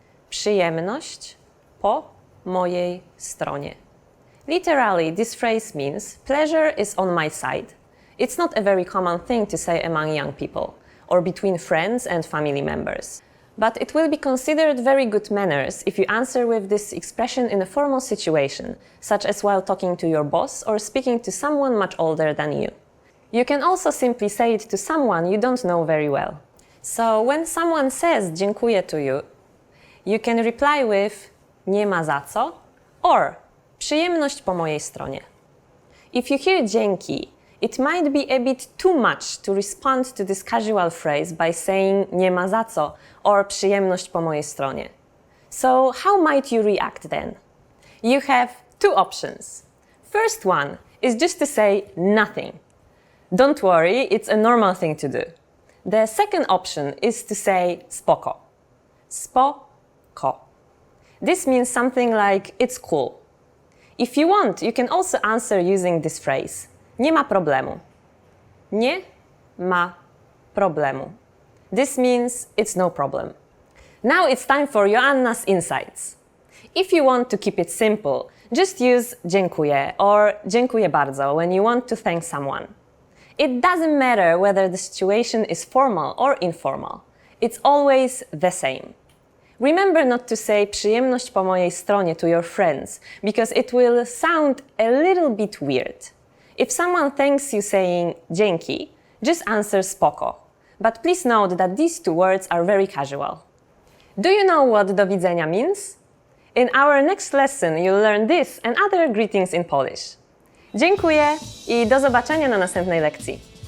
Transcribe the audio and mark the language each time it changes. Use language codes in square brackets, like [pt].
[pl] przyjemność po mojej stronie. [en] Literally, this phrase means pleasure is on my side. It's not a very common thing to say among young people or between friends and family members. But it will be considered very good manners if you answer with this expression in a formal situation, such as while talking to your boss or speaking to someone much older than you. You can also simply say it to someone you don't know very well. So when someone says dziękuję to you, you can reply with [pl] nie ma za co [en] or [pl] przyjemność po mojej stronie. [en] If you hear dzięki, it might be a bit too much to respond to this casual phrase by saying [pl] nie ma za co [en] or [pl] przyjemność po mojej stronie. [en] So how might you react then? You have two options. First one is just to say nothing. Don't worry, it's a normal thing to do. The second option is to say spoko. Spoko. This means something like it's cool. If you want, you can also answer using this phrase. [pl] Nie ma problemu. Nie ma problemu. [en] This means it's no problem. Now it's time for Joanna's insights. If you want to keep it simple, just use dziękuję or [pl] dziękuję bardzo [en] when you want to thank someone. It doesn't matter whether the situation is formal or informal. It's always the same. Remember not to say [pl] przyjemność po mojej stronie [en] to your friends, because it will sound a little bit weird. If someone thanks you saying dzięki, just answer spoko. But please note that these two words are very casual. Do you know what [pl] do widzenia [en] means? In our next lesson, you'll learn this and other greetings in Polish. [pl] Dziękuję i do zobaczenia na następnej lekcji.